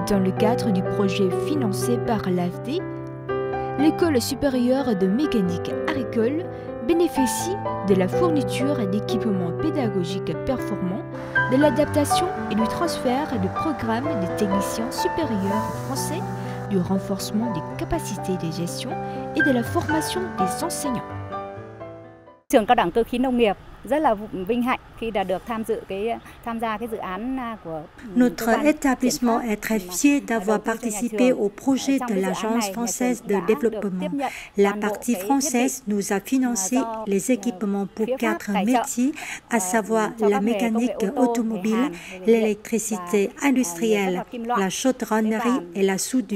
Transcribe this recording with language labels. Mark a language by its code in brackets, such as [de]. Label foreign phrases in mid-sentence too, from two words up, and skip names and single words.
[fr] Dans le cadre du projet financé par l'AFD, l'école supérieure de mécanique agricole bénéficie de la fourniture d'équipements pédagogiques performants, de l'adaptation et du transfert de programmes de techniciens supérieurs français, du renforcement des capacités de gestion et de la formation des enseignants. [vi] Trường cao đẳng cơ khí nông nghiệp rất là vinh hạnh khi đã được tham gia cái dự án của [fr] Notre établissement est très fier d'avoir participé au projet de l'Agence française de développement. La partie française nous a financé les équipements pour 4 métiers, à savoir la mécanique automobile, l'électricité industrielle, la chaudronnerie et la soudure.